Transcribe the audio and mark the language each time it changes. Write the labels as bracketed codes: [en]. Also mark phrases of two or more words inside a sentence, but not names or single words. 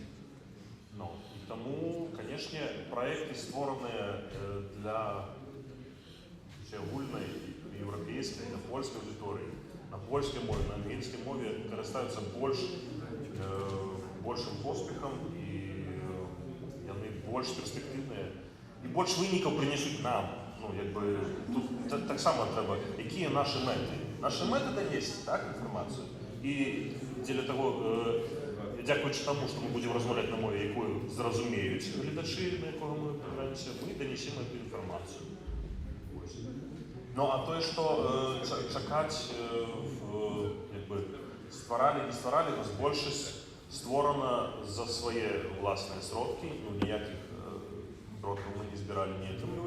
[be] І таму, канешне, праекты створаныя для агульнай еўрапейскай, на польскай аўдыторыі, на польскай мове, на ангельскай мове карыстаюцца большым поспехам, і яны больш перспектыўныя, і больш вынікаў прынесуць нам. Тут таксама трэба, якія нашы мэты. Нашы мэты данесці, інфармацыю. І дзеля таго, [uk] дякуючи тому, що ми будемо розмовляти на мові, якою зрозуміють глядачі, на якого ми опираємося, ми донесемо цю інформацію. Ну, а то, що чекати, створали, не створали, у нас більшість створена за свої власні сродки, ну, ніяких сродків ми не збирали, не отримували.